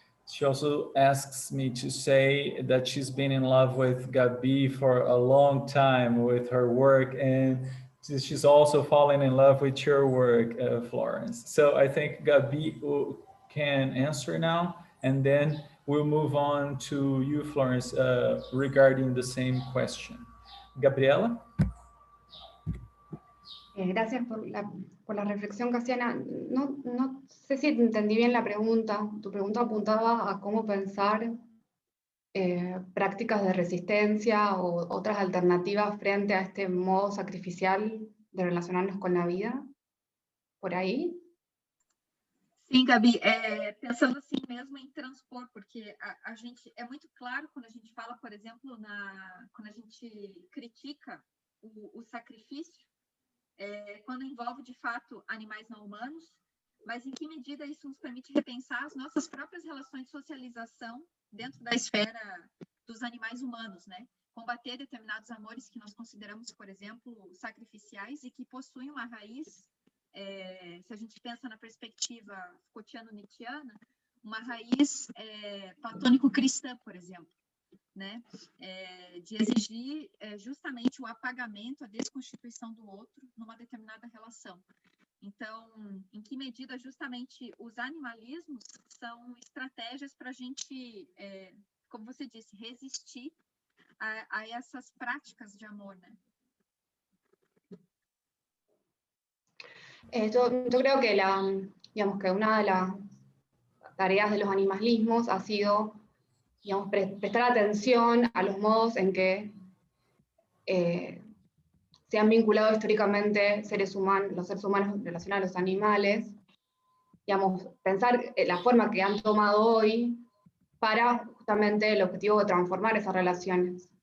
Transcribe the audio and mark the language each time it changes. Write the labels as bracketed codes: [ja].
[en] She also asks me to say that she's been in love with Gabi for a long time with her work, and she's also fallen in love with your work, Florence. So I think Gabi can answer now, and then we'll move on to you, Florence, regarding the same question. Gabriela? [es] Gracias por la reflexión, Casiana. No sé si entendí bien la pregunta. Tu pregunta apuntaba a cómo pensar prácticas de resistencia o otras alternativas frente a este modo sacrificial de relacionarnos con la vida. ¿Por ahí? [pt] Sim, Gabi, pensando assim mesmo em transpor, porque a gente, é muito claro quando a gente fala, por exemplo, quando a gente critica o sacrifício, quando envolve, de fato, animais não humanos, mas em que medida isso nos permite repensar as nossas próprias relações de socialização dentro da esfera dos animais humanos, né? Combater determinados amores que nós consideramos, por exemplo, sacrificiais e que possuem uma raiz, se a gente pensa na perspectiva Foucaultiano-Nietzschiana, uma raiz platônico-cristã, por exemplo. Né, de exigir justamente o apagamento, a desconstituição do outro numa determinada relação. Então, em que medida justamente os animalismos são estratégias para a gente, como você disse, resistir a essas práticas de amor, né? [es] Yo creo que que una de las tareas de los animalismos ha sido, digamos, prestar atención a los modos en que se han vinculado históricamente los seres humanos en relación a los animales, digamos, pensar la forma que han tomado hoy para justamente el objetivo de transformar esas relaciones.